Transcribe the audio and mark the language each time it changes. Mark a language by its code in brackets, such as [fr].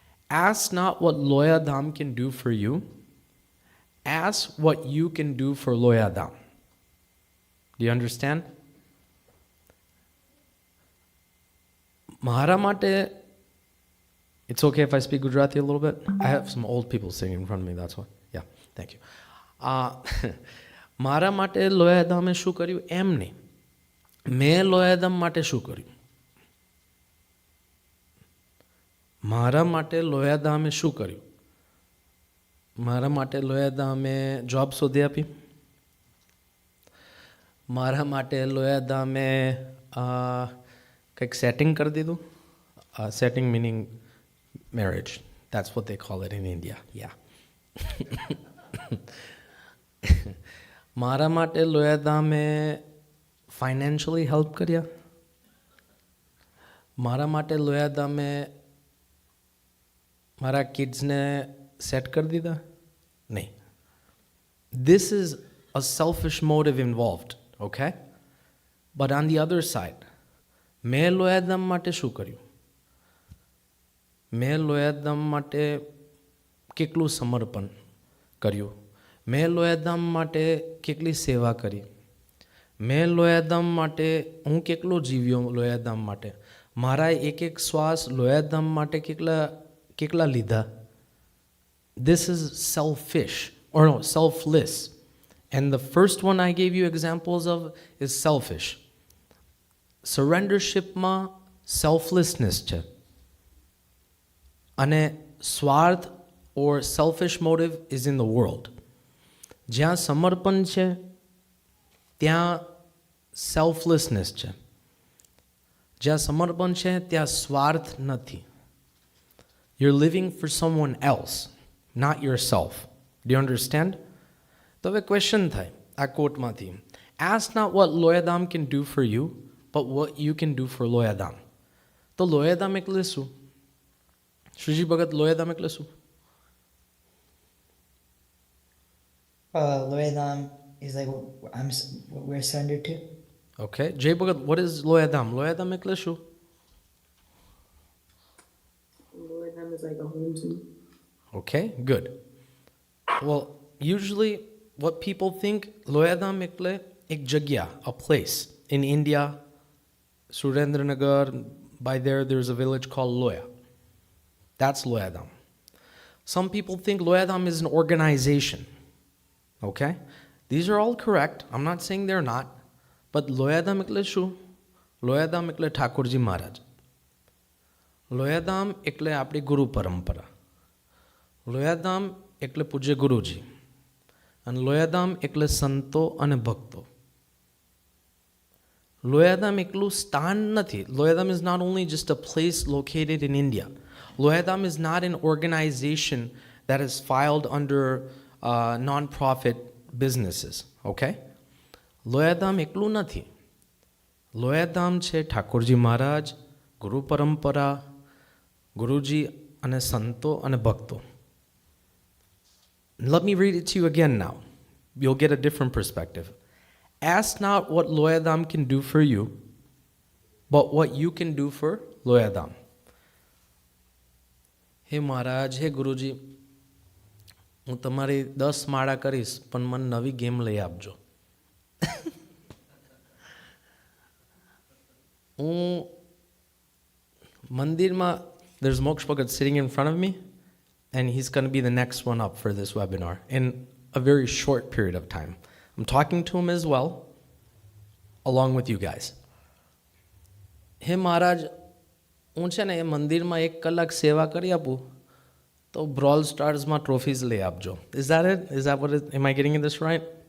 [en] Ask not what Loyadham can do for you. Ask what you can do for Loyadham. Do you understand? [gu] Mahara mate, [en] it's okay if I speak Gujarati a little bit? I have some old people sitting in front of me, that's why. Yeah, thank you. [gu] Mara mate Loyadhame શું કર્યું એમ નહીં. મેં લોયાધામ માટે શું કર્યું? મારા માટે લોયાધામે શું કર્યું? મારા માટે લોયાધામે જોબ શોધી આપી. મારા માટે લોયાધામે કંઈક સેટિંગ કરી દીધું. [en] Setting meaning marriage. That's what they call it in India. Yeah. [gu] મારા માટે લોયાધામે ફાઇનાન્શિયલી હેલ્પ કર્યા. મારા માટે લોયાધામે મારા કિડ્સને સેટ કરી દીધા? નહીં. [en] This is a selfish motive involved, okay? But on the other side, [gu] મેં લોયાધામ માટે શું કર્યું? મેં લોયાધામ માટે કેટલું સમર્પણ કર્યું? મેં લોયાધામ માટે કેટલી સેવા કરી? મેં લોયાધામ માટે હું કેટલો જીવ્યો લોયાધામ માટે? મારા એક એક શ્વાસ લોયાધામ માટે કેટલા લીધા? [en] This is selfish, or no, selfless. And the first one I gave you examples of is selfish. [gu] Surrendershipમાં selflessness છે. અને સ્વાર્થ [en] or selfish motive is in the world. [gu] જ્યાં સમર્પણ છે ત્યાં selflessness છે. જ્યાં સમર્પણ છે ત્યાં સ્વાર્થ નથી. [en] You're living for someone else, not yourself. Do you understand? [gu] તો હવે ક્વેશ્ચન થાય આ કોટમાંથી. [en] Ask not what Loyadham can do for you, but what you can do for Loyadham. [gu] તો Loyadham એટલે શું? શ્રીજી ભગત, Loyadham એટલે શું? [en] Loyadham is like what we're surrendered to. Okay. Jay Bhagat, what is Loyadham? [gu] Loyadham એટલે શું? [en] Loyadham is like a home to me. Okay, good. Well, usually what people think, Loyadham [gu] એટલે એક જગ્યા, [en] a place. In India, Surendranagar, by there's a village called Loya. That's Loyadham. Some people think Loyadham is an organization. Okay? These are all correct. I'm not saying they're not. [gu] But Loyadham એટલે શું? Loyadham એટલે ઠાકોરજી મહારાજ. Loyadham એટલે આપણી ગુરુ પરંપરા. Loyadham એટલે પૂજ્ય ગુરુજી. અને Loyadham એટલે સંતો અને ભક્તો. Loyadham એકલું સ્થાન નથી. [en] Loyadham is not only just a place located in India. Loyadham is not an organization that is filed under non-profit businesses. Okay? [gu] Loyadham એકલું નથી. Loyadham છે ઠાકોરજી મહારાજ, ગુરુ પરંપરા, ગુરુજી અને સંતો અને ભક્તો. [en] Let me read it to you again now. You'll get a different perspective. Ask not what Loyadham can do for you, but what you can do for Loyadham. [gu] હે મહારાજ, હે ગુરુજી, હું તમારી 10 માળા કરીશ, પણ મને નવી ગેમ લઈ આપજો. હું મંદિરમાં, [en] there's Moksha Bhagat sitting in front of me, and he's going to be the next one up for this webinar in a very short period of time. I'm talking to him as well, along with you guys. Hey Maharaj, [gu] હું છે ને એ મંદિરમાં 1 કલાક સેવા કરી આપું તો બ્રોલ સ્ટાર્સમાં trophies લઈ આપજો. [en] Is that what it, am I getting this right?